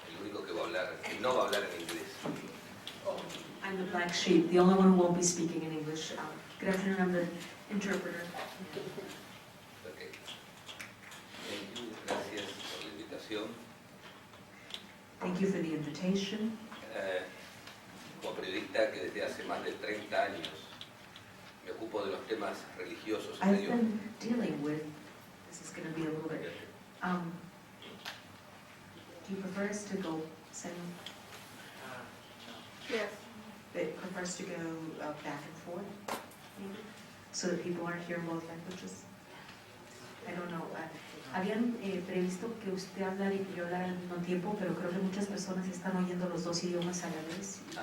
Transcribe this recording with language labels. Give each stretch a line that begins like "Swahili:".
Spanish: El único que no va a hablar en inglés.
English: I'm the black sheep, the only one who won't be speaking in English. Good afternoon, I'm the interpreter. Okay. Thank you.
Spanish: Gracias por la invitación.
English: Thank you for the invitation.
Spanish: Como periodista que desde hace más de 30 años me ocupo de los temas religiosos y
English: I've
Spanish: medio.
English: been dealing with, this is going to be a little bit, do you prefer us to go, Sam? Yes. It prefers to go back and forth, maybe, so that people aren't hearing both languages? I don't know.
Spanish: Habían previsto que usted hablara y que yo hablara al mismo tiempo, pero creo que muchas personas están oyendo los dos idiomas a la vez.